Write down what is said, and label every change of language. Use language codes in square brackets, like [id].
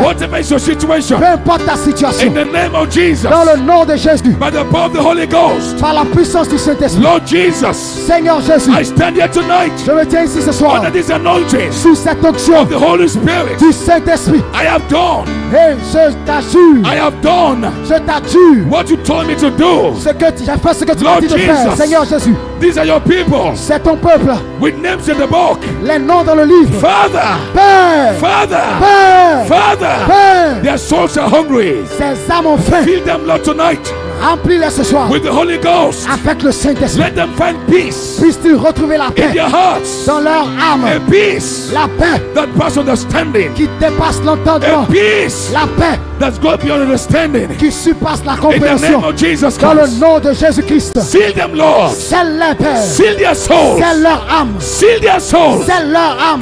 [en] whatever is your situation, [fr] peu importe ta situation, [en] in the name of Jesus, [fr] dans le nom de Jésus, [en] by the power of the Holy Ghost, [fr] par la puissance du Saint-Esprit, [en] Lord Jesus, [fr] Seigneur Jésus, [en] I stand here tonight [fr] je me tiens ici ce soir [en] under this anointing [fr] sous cette onction [en] of the Holy Spirit. [fr] du Saint-Esprit. [en] I have done, [fr] Et je t'assure, [en] I have done [fr] je t'assure [en] what you told me to do. [fr] ce que j'ai fait, ce que tu m'as [en] Lord [fr] dit de faire. [en] Jesus. [fr] Seigneur Jésus, [en] These are your people [fr] c'est ton peuple, [en] with names in the book. [fr] les noms dans le livre. [en] Father, [fr] Père, [en] Father, [fr] Père, [en] Father, [fr] Père, [en] their souls are hungry. [fr] ces âmes ont faim. [en] Fill them, Lord, tonight [fr] Remplis-les ce soir [en] with the Holy Ghost. [fr] avec le Saint-Esprit. [en] Let them find peace [fr] Puissent-ils retrouver la [en] in [fr] paix [en] their hearts, [fr] dans leur âme, [en] a peace [fr] la paix [en] that passes understanding, [fr] qui dépasse [en] a [fr] l'entendement, [en] peace [fr] la paix [en] that's going beyond understanding. [fr] qui surpasse la [en] In the [fr] compréhension. [en] name of Jesus [fr] Dans le [en] Christ, [fr] nom de Jésus-Christ, [en] seal them, Lord. [fr] scelle-les, Père, [en] Seal their souls. [fr] scelle leur âme, [en] Seal their souls. [fr] scelle leur âme,